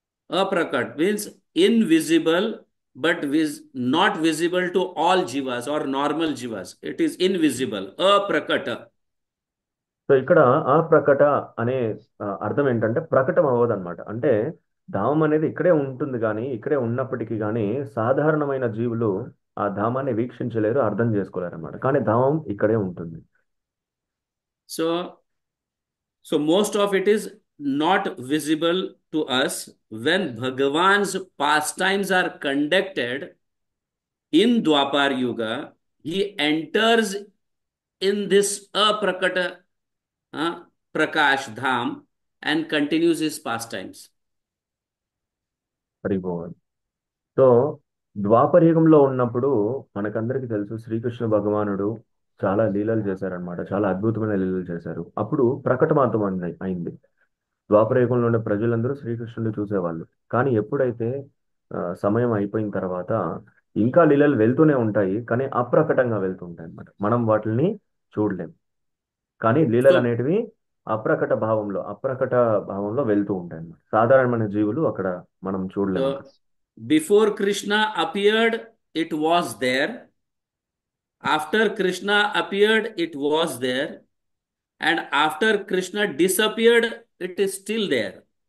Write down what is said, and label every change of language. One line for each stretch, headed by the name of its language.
English: Aprakat means invisible, but not visible to all jivas or normal jivas. It is invisible. Aprakata.
Telugu: So ఇక్కడ ఆ ప్రకట అనే అర్థం ఏంటంటే ప్రకటన అవ్వదన్నమాట. అంటే ధామం అనేది ఇక్కడే ఉంటుంది, కానీ ఇక్కడే ఉన్నప్పటికీ కానీ సాధారణమైన జీవులు ఆ ధామాన్ని వీక్షించలేరు, అర్థం చేసుకోలేరు అన్నమాట. కానీ ధామం ఇక్కడే ఉంటుంది.
English: So most of it is not visible to us. When Bhagavan's pastimes are conducted in Dwapar Yuga, he enters in this Aprakata Prakash Dham and continues his pastimes.
Telugu: హరిభవన్. So ద్వాపర యుగంలో ఉన్నప్పుడు మనకందరికీ తెలుసు శ్రీకృష్ణ భగవానుడు చాలా లీలలు చేశారనమాట, చాలా అద్భుతమైన లీలలు చేశారు. అప్పుడు ప్రకటమాతం అయింది. ద్వాపరయుగంలో ఉండే ప్రజలందరూ శ్రీకృష్ణుడిని చూసేవాళ్ళు. కానీ ఎప్పుడైతే సమయం అయిపోయిన తర్వాత ఇంకా లీలలు వెళ్తూనే ఉంటాయి, కానీ అప్రకటంగా వెళ్తుంటాయి అన్నమాట. మనం వాటిని చూడలేం. కానీ లీలలు
English: So,
Telugu: అనేటివి అప్రకట భావంలో వెళ్తూ ఉంటాయి అన్నమాట. సాధారణమైన జీవులు అక్కడ మనం చూడలేం అక్కడ.
English: so before Krishna appeared, it was there. After Krishna appeared, it was there. And after Krishna disappeared, it is still there.